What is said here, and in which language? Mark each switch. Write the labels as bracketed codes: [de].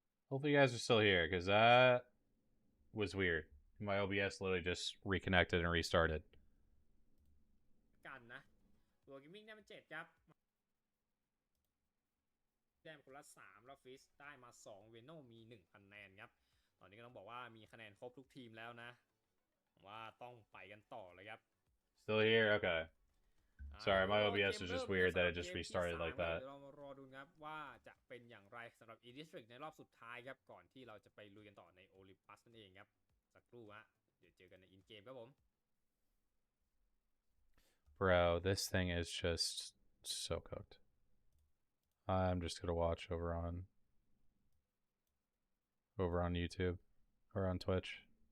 [en] Hopefully you guys are still here, because that was weird. My OBS literally just reconnected and restarted. [th] กันนะตัวกิมมิ่งได้มา7ครับแต้มคนละ3แล้วฟิสได้มา2เวโนมี1คะแนนครับตอนนี้ก็ต้องบอกว่ามีคะแนนครบทุกทีมแล้วนะว่าต้องไปกันต่อเลยครับ [en] Still here? Okay. Sorry, my OBS was just weird that it just restarted like that. [th] เรามารอดูครับว่าจะเป็นอย่างไรสำหรับ E-District ในรอบสุดท้ายครับก่อนที่เราจะไปลุยกันต่อใน Olympus นั่นเองครับสักครู่ฮะเดี๋ยวเจอกันใน In Game ครับผม [en] Bro, this thing is just so cooked. I'm just gonna watch over on YouTube or on Twitch.